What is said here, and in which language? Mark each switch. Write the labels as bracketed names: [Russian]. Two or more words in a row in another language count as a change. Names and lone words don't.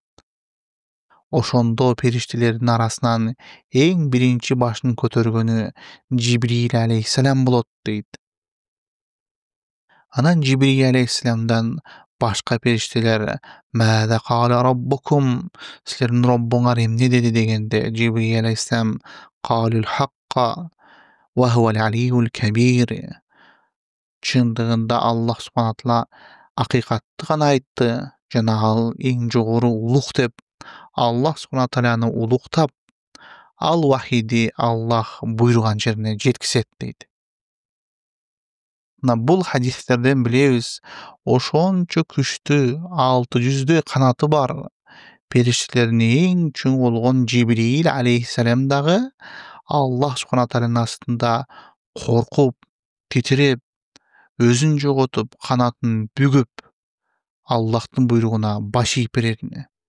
[Kyrgyz] Ошондо периштелердин арасынан эң биринчи башын көтөргөнү Жибрил алейхиссалам болот дейт. Анан Жибрил алейхиссаламдан башка периштелер [Arabic] "ماذا قال ربكم" [Kyrgyz] силердин Роббуңар эмне деди дегенде Жибрил алейхиссалам [Arabic] "قالوا الحق وهو العلي الكبير" [Kyrgyz] чындыгында [Arabic] الله سبحانه تعالى [Kyrgyz] акыйкатты гана айтты жана ал эң жогору улук деп [Arabic] الله سبحانه تعالى [Kyrgyz] улуктап, ал вахийди Аллах буйруган жерине жеткизет дейт. Бул хадистерден билебиз, ошончо күчтүү 600 канаты бар периштелердин эң чоң болгон Жибрил алейхиссалам дагы [Arabic] الله سبحانه تعالى [Kyrgyz] астында коркуп, титиреп, өзүн жоготуп, канатын бүгүп, Аллахтын буйругуна баш ийип берерин.